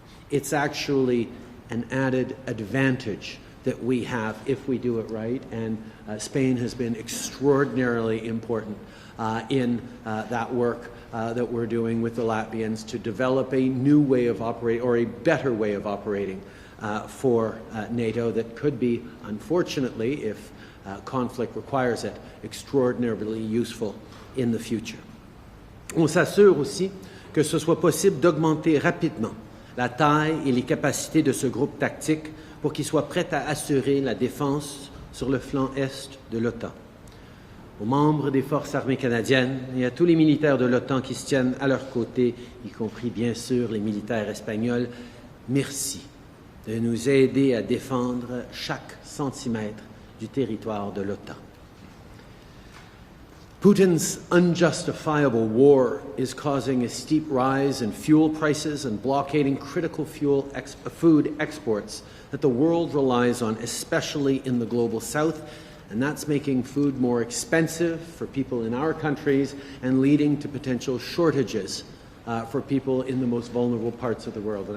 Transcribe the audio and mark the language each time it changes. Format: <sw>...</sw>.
<en>It's actually an added advantage that we have if we do it right, and Spain has been extraordinarily important in that work that we're doing with the Latvians to develop a new way of operating, or a better way of operating for NATO that could be, unfortunately, if conflict requires it, extraordinarily useful in the future.</en> <fr>On s'assure aussi que ce soit possible d'augmenter rapidement la taille et les capacités de ce groupe tactique pour qu'il soit prêt à assurer la défense sur le flanc est de l'OTAN. Aux membres des forces armées canadiennes et à tous les militaires de l'OTAN qui se tiennent à leur côté, y compris bien sûr les militaires espagnols, merci de nous aider à défendre chaque centimètre du territoire de l'OTAN.</fr> <en>Putin's unjustifiable war is causing a steep rise in fuel prices and blockading critical food exports that the world relies on, especially in the global south, and that's making food more expensive for people in our countries and leading to potential shortages for people in the most vulnerable parts of the world.</en>